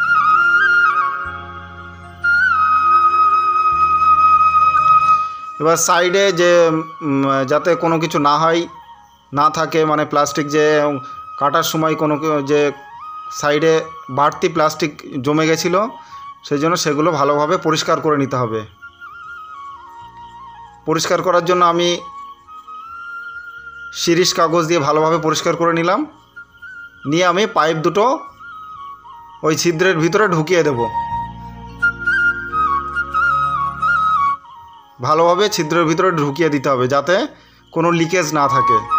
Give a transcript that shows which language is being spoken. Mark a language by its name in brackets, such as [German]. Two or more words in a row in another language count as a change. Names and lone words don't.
[Bangla] এবার সাইডে যে যাতে কোনো কিছু না হয় না থাকে, মানে প্লাস্টিক যে কাটার সময় কোনো যে সাইডে বাড়তি প্লাস্টিক জমে গেছিলো सेजন্য সেগুলো ভালোভাবে পরিষ্কার করে নিতে হবে। পরিষ্কার করার জন্য আমি শিরিষ কাগজ দিয়ে ভালোভাবে পরিষ্কার করে নিলাম। নিয়ে আমি পাইপ দুটো ওই ছিদ্রের ভিতরে ঢুকিয়ে দেব। ভালোভাবে ছিদ্রের ভিতরে ঢুকিয়ে দিতে হবে যাতে কোনো লিকেজ না থাকে।